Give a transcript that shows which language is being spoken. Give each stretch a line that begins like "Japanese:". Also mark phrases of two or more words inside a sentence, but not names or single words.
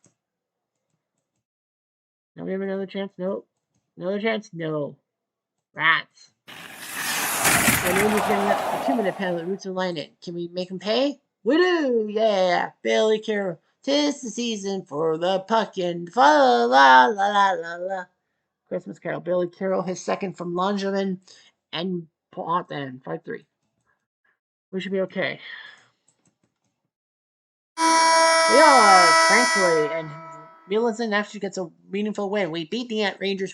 English: Now we have another chance? Nope. Another chance? No. Rats. And Rangers getting up a 2-minute penalty. Roots are lining. Can we make him pay? We do. Yeah. Billy Carroll. 'Tis the season for the puck and fa la la la la la. Christmas Carol. Billy Carroll, his second from Langevin and Ponton. 5-3. We should be okay. We are, thankfully, and Mulinson actually gets a meaningful win. We beat the Ant Rangers.